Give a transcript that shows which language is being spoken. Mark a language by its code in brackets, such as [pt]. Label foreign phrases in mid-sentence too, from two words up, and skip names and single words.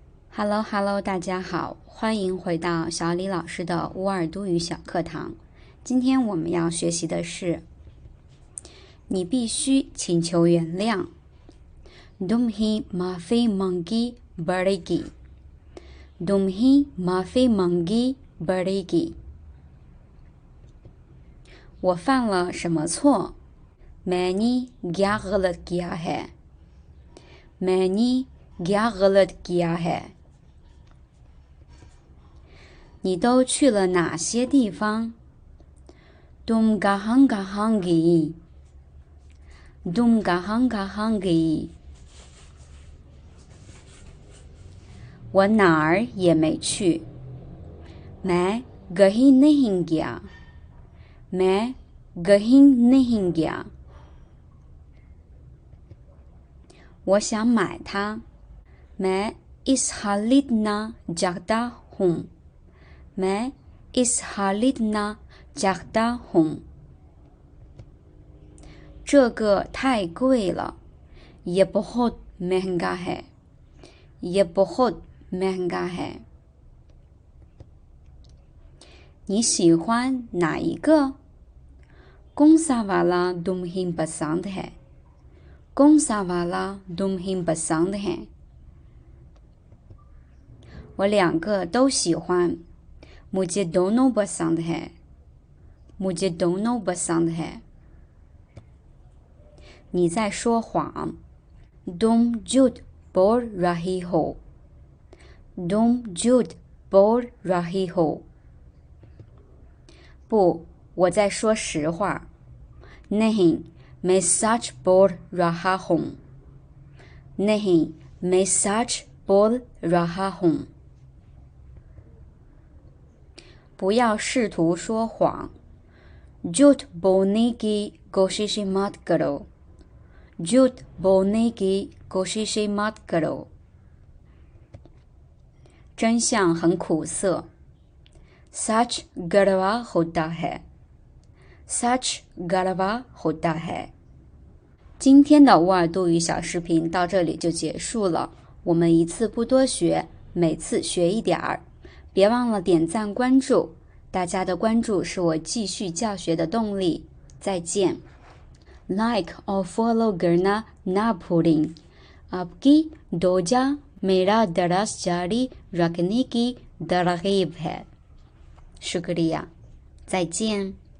[en] Hello Hello， [zh] 大家好，欢迎回到小李老师的乌尔都语小课堂。今天我们要学习的是，你必须请求原谅。 [ur] تمہیں معافی مانگی پڑے گی. تمہیں معافی مانگی پڑے گی. [zh] 我犯了什么错？ [ur] میں نے کیا غلط کیا ہے؟ میں نے کیا غلط کیا ہے? [zh] 你都去了哪些地方？ [ur] تم کہاں کہاں گئی? تم کہاں کہاں گئی? [zh] 我哪儿也没去。 [ur] میں کہیں نہیں گیا. میں کہیں نہیں گیا. [zh] 我想买它。 [ur] میں اس خریدنا چاہتا ہوں. میں اس خریدنا چاہتا ہوں. [zh] 这个太贵了。 [ur] یہ بہت مہنگا ہے۔ یہ بہت مہنگا ہے. [zh] 你喜欢哪一个？ [ur] کون سا والا تمہیں پسند ہے? کون سا والا تمہیں پسند ہے? [zh] 我两个都喜欢。 [ur] مجھے دونوں پسند ہے۔ مجھے دونوں پسند ہے. [zh] 你在说谎。 [ur] تم جھوٹ بول رہی ہو. تم جھوٹ بول رہی ہو. [zh] 不，我在说实话。 [ur] نہیں، میں سچ بول رہا ہوں. نہیں، میں سچ بول رہا ہوں. [zh] 不要试图说谎。 [ur] جھوٹ بولنے کی کوشش مت کرو. جھوٹ بولنے کی کوشش مت کرو. [zh] 真相很苦涩。 [ur] سچ کڑوا ہوتا ہے. سچ کڑوا ہوتا ہے. [zh] 今天的乌尔都语小视频到这里就结束了。我们一次不多学，每次学一点儿。别忘了点赞关注，大家的关注是我继续教学的动力。再见。 [ur] Like اور follow کرنا نہ بھولیں. آپ کی دعا میرا درس جاری رکھنے کی ترغیب ہے. शुक्रिया।再见。